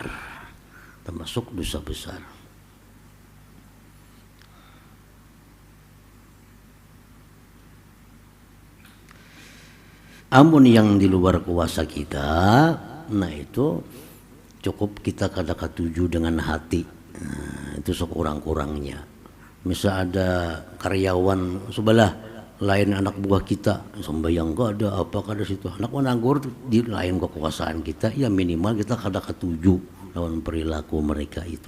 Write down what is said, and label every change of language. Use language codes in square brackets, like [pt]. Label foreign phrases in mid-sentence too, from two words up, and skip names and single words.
[bjn] Termasuk dosa besar. Amun yang di luar kuasa kita, nah itu cukup kita kada katuju dengan hati. Nah, itu sekurang-kurangnya. Misal ada karyawan sebelah lain anak buah kita, sembahyang gak ada, apa kada situ, anak menanggur di lain kekuasaan kita, ya minimal kita kada katuju lawan perilaku mereka itu.